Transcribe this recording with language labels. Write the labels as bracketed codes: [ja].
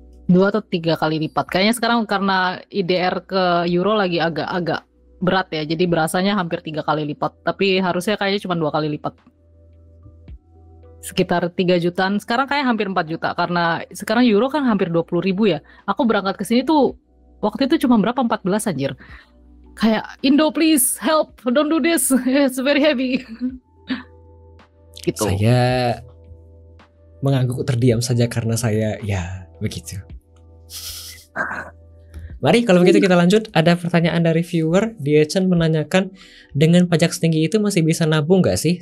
[id] 2 atau 3 kali lipat. Kayaknya sekarang karena IDR ke euro lagi agak berat ya, jadi berasanya hampir 3 kali lipat. Tapi harusnya kayaknya cuma 2 kali lipat. Sekitar 3 jutaan, sekarang kayak hampir 4 juta karena sekarang euro kan hampir 20.000 ya. Aku berangkat ke sini tuh waktu itu cuma berapa, 14 anjir. [en] Kayak Indo please help, don't do this, it's very heavy. [id] Gitu. Saya mengangguk terdiam saja karena saya ya begitu. Mari kalau begitu kita lanjut. Ada pertanyaan dari viewer. Diechan menanyakan, dengan pajak setinggi itu masih bisa nabung gak sih?